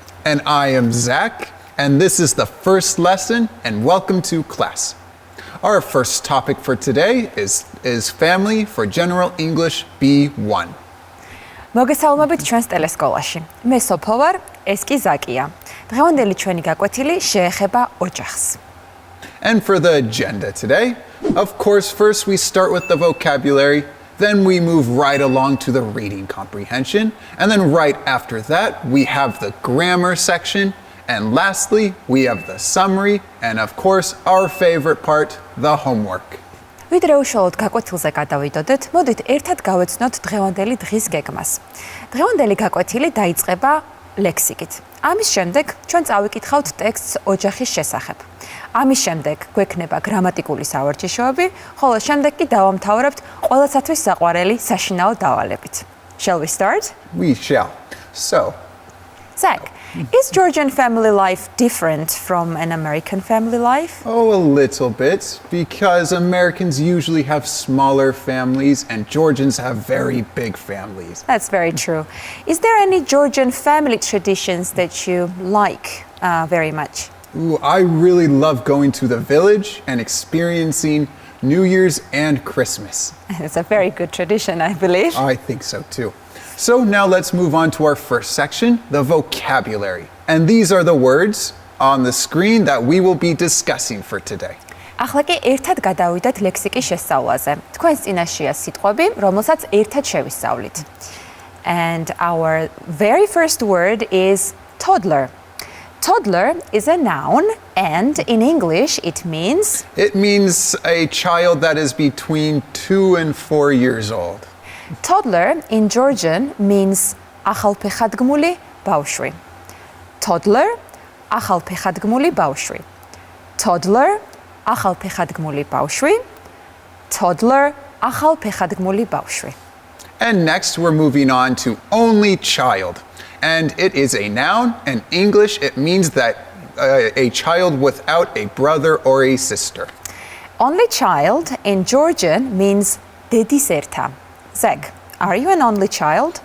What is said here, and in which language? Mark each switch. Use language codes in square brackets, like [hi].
[en] And I am Zach, and this is the first lesson, and welcome to class. Our first topic for today is family for General English B1. [ka] მოგესალმებით ჩვენს ტელესკოლაში. მე სოფო ვარ, ეს კი ზაკია. დღევანდელი ჩვენი გაკვეთილი შეეხება ოჯახს. [en] And for the agenda today, of course, first we start with the vocabulary, then we move right along to the reading comprehension, and then right after that, we have the grammar section, and lastly, we have the summary, and of course, our favorite part, the homework. [ka] ვიდრე უშუალოდ გაკვეთილზე გადავიდოდეთ, მოდით ერთად გავეცნოთ დღევანდელი დღის გეგმას. დღევანდელი გაკვეთილი დაიწყება ლექსიკით. ამის შემდეგ ჩვენ წავიკითხავთ ტექსტს ოჯახის შესახებ. ამის შემდეგ გვექნება გრამატიკული სავარჯიშოები, ხოლო შემდეგ კი დავამთავრებთ ყველასათვის საყვარელი საშინაო დავალებით. [en] Shall we start? We shall. So, Zach, is Georgian family life different from an American family life? a little bit, because Americans usually have smaller families and Georgians have very big families. That's very true. Is there any Georgian family traditions that you like very much? Ooh, I really love going to the village and experiencing New Year's and Christmas. It's a very good tradition, I believe. I think so too. So now let's move on to our first section, the vocabulary. And these are the words on the screen that we will be discussing for today. [ka] ახლა კი ერთად გადავიდეთ ლექსიკის შესწავლაზე. თქვენს წინაშეა სიტყვები, რომელსაც ერთად შევისწავლით. [en] And our very first word is toddler. Toddler is a noun, and in English it means It means a child that is between 2 and 4 years old. toddler in Georgian means [ka] ახალფეხადგმული ბავშვი. Toddler ახალფეხადგმული ბავშვი. Toddler ახალფეხადგმული ბავშვი. Toddler ახალფეხადგმული ბავშვი. [en] And next we're moving on to only child. And it is a noun. In English, it means that a child without a brother or a sister. Only child in Georgian means [ka] დედის ერთა. [en] Zach, are you an only child?